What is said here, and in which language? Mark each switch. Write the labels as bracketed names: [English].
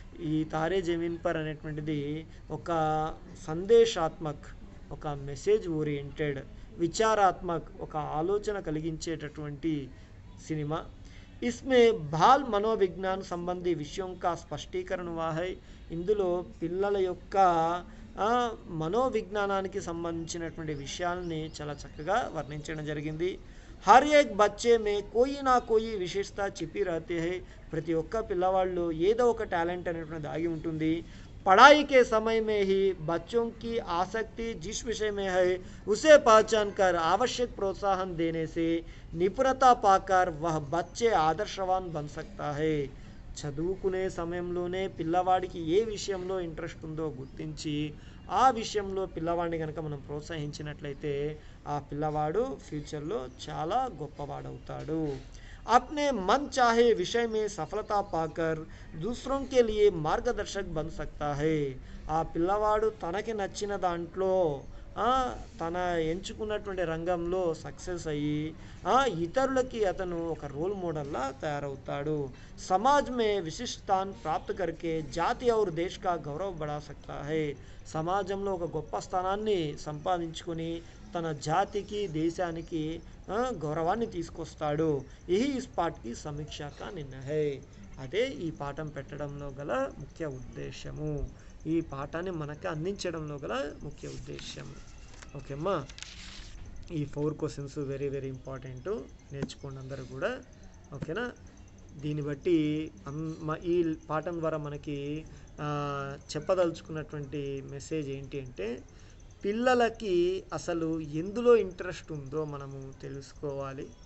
[Telugu] ఈ తారే జమీన్ పర్ అనేటువంటిది ఒక సందేశాత్మక్, ఒక మెసేజ్ ఓరియంటెడ్, విచారాత్మక్, ఒక ఆలోచన కలిగించేటటువంటి సినిమా. [Hindi] इसमें బాల్ మనోవిజ్ఞాన సంబంధి విషయం కా స్పష్టీకరణ हुआ है. [Telugu] ఇందులో పిల్లల యొక్క మనోవిజ్ఞానానికి సంబంధించినటువంటి విషయాల్ని చాలా చక్కగా వర్ణించడం జరిగింది. [Hindi] हर एक बच्चे में कोई ना कोई विशेषता छिपी रहती है. [Telugu] ప్రతి ఒక్క పిల్లవాళ్ళు ఏదో ఒక టాలెంట్ అనేటువంటిది దాగి ఉంటుంది. [Hindi] पढ़ाई के समय में ही बच्चों की आसक्ति जिस विषय में है उसे पहचान कर आवश्यक प्रोत्साहन देने से निपुणता पाकर वह बच्चे आदर्शवान बन सकता है. [Telugu] చదువుకునే సమయంలోనే పిల్లవాడికి ఏ విషయంలో ఇంట్రెస్ట్ ఉందో గుర్తించి ఆ విషయంలో పిల్లవాడిని కనుక మనం ప్రోత్సహించినట్లయితే ఆ పిల్లవాడు ఫ్యూచర్లో చాలా గొప్పవాడవుతాడు. [Hindi] अपने मन चाहे विषय में सफलता पाकर दूसरों के लिए मार्गदर्शक बन सकता है. [Telugu] ఆ పిల్లవాడు తనకి నచ్చిన దాంట్లో తన ఎంచుకున్నటువంటి రంగంలో సక్సెస్ అయ్యి ఇతరులకి అతను ఒక రోల్ మోడల్లా తయారవుతాడు. [Hindi] समाज में विशिष्ट स्थान प्राप्त करके जाति और देश का गौरव बढ़ा सकता है. [Telugu] సమాజంలో ఒక గొప్ప స్థానాన్ని సంపాదించుకొని తన జాతికి దేశానికి గౌరవాన్ని తీసుకొస్తాడు. [Hindi] यही इस पाठ की समीक्षा का निर्णय है. [Telugu] అదే ఈ పాఠం పెట్టడంలో గల ముఖ్య ఉద్దేశము, ఈ పాఠాన్ని మనకి అందించడంలో గల ముఖ్య ఉద్దేశం. ఓకే అమ్మా, ఈ 4 క్వశ్చన్స్ వెరీ వెరీ ఇంపార్టెంట్, నేర్చుకోండి అందరూ కూడా. ఓకేనా, దీన్ని బట్టి ఈ పాఠం ద్వారా మనకి చెప్పదలుచుకున్నటువంటి మెసేజ్ ఏంటి అంటే పిల్లలకి అసలు ఎందులో ఇంట్రెస్ట్ ఉందో మనము తెలుసుకోవాలి.